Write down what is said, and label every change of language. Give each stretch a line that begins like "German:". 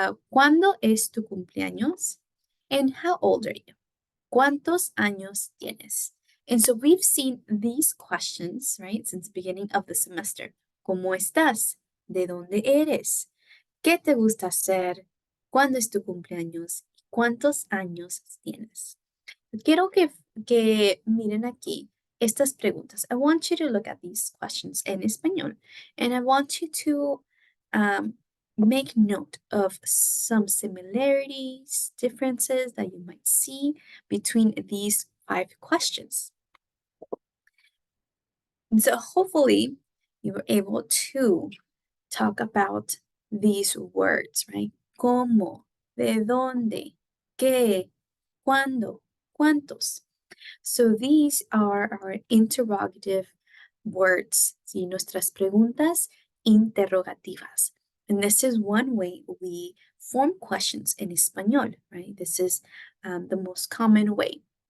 Spanish: ¿Cuándo es tu cumpleaños? And how old are you? ¿Cuántos años tienes?
English: And so we've seen these questions, right, since the beginning of the semester.
Spanish: ¿Cómo estás? ¿De dónde eres? ¿Qué te gusta hacer? ¿Cuándo es tu cumpleaños? ¿Cuántos años tienes? Quiero que miren aquí estas preguntas.
English: I want you to look at these questions en español, and I want you to make note of some similarities, differences that you might see between these 5 questions. And so hopefully you were able to talk about these words, right?
Spanish: ¿Cómo? ¿De dónde? ¿Qué? ¿Cuándo? ¿Cuántos?
English: So these are our interrogative words, ¿sí?
Spanish: Nuestras preguntas interrogativas.
English: And this is one way we form questions in español, right? This is the most common way.